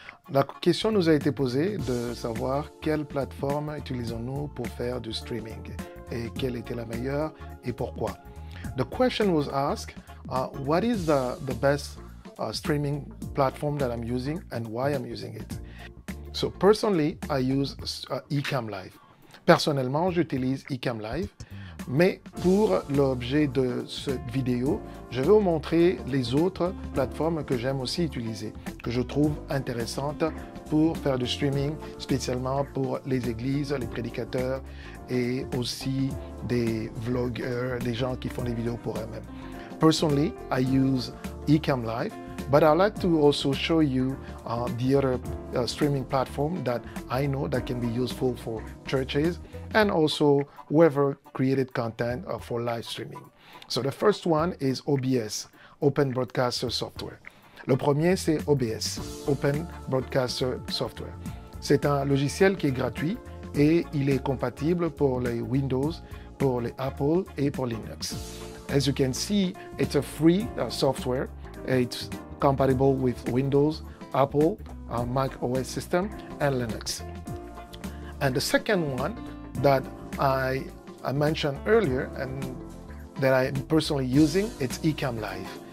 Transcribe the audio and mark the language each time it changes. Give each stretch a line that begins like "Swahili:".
French: La question nous a été posée de savoir quelle plateforme utilisons-nous pour faire du streaming et quelle était la meilleure et pourquoi.
English: The question was asked, what is the best streaming platform that I'm using and why I'm using it? So personally, I use Ecamm Live.
French: Personnellement, j'utilise Ecamm Live. Mais pour l'objet de cette vidéo, je vais vous montrer les autres plateformes que j'aime aussi utiliser, que je trouve intéressantes pour faire du streaming, spécialement pour les églises, les prédicateurs et aussi des vlogueurs, des gens qui font des vidéos pour eux-mêmes.
English: Personally, I use Ecamm Live, but I'd like to also show you the other streaming platform that I know that can be useful for churches and also whoever created content for live streaming. So the first one is OBS, Open Broadcaster Software.
French: Le premier, c'est OBS, Open Broadcaster Software. C'est un logiciel qui est gratuit et il est compatible pour les Windows, pour les Apple et pour Linux.
English: As you can see, it's a free software. It's compatible with Windows, Apple, Mac OS system, and Linux. And the second one that I mentioned earlier and that I'm personally using, it's Ecamm Live.